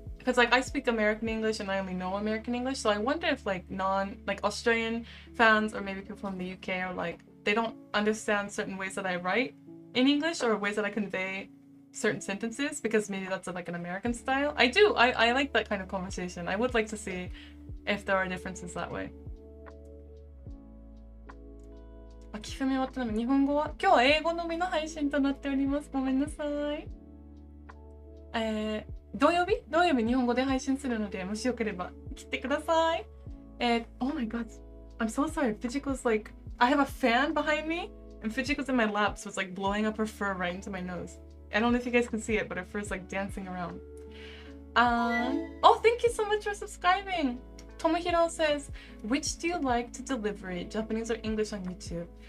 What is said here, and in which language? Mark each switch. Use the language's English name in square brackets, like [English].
[English] because like I speak American English and I only know American English, so I wonder if like Australian fans or maybe people from the UK are like they don't understand certain ways that I write in English or ways that I convey certain sentences because maybe that's like an American style. I like that kind of conversation. I would like to see if there are differences that way. [Japanese] 秋冬終わったのに日本語は今日は英語のみの配信となっております。ごめんなさい。土曜日日本語で配信するのでもしよければ来てください。 [English] Oh my god, I'm so sorry. Fujiko's like, I have a fan behind me and Fujiko's in my lap, so it's like blowing up her fur right into my nose. I don't know if you guys can see it, but her fur's like dancing around. Oh, thank you so much for subscribing. Tomohiro says, which do you like to deliver it, Japanese or English on YouTube?